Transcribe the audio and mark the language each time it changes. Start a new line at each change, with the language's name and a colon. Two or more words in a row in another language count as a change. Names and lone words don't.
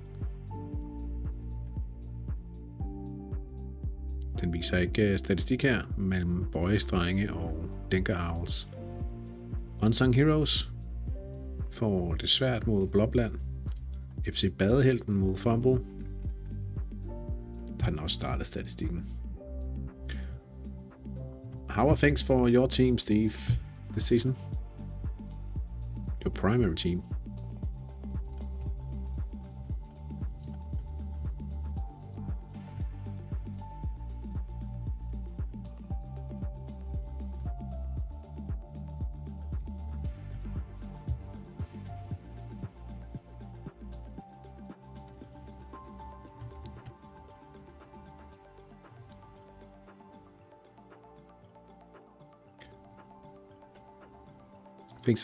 Danish: Den viser ikke statistik her mellem Boys, drenge og Denker Owls. Unsung Heroes får det svært mod Blåbland. FC Badehelten mod Fumble. Der har den også startet statistikken.
English: How are things for your team, Steve, this season? Your primary team. Things are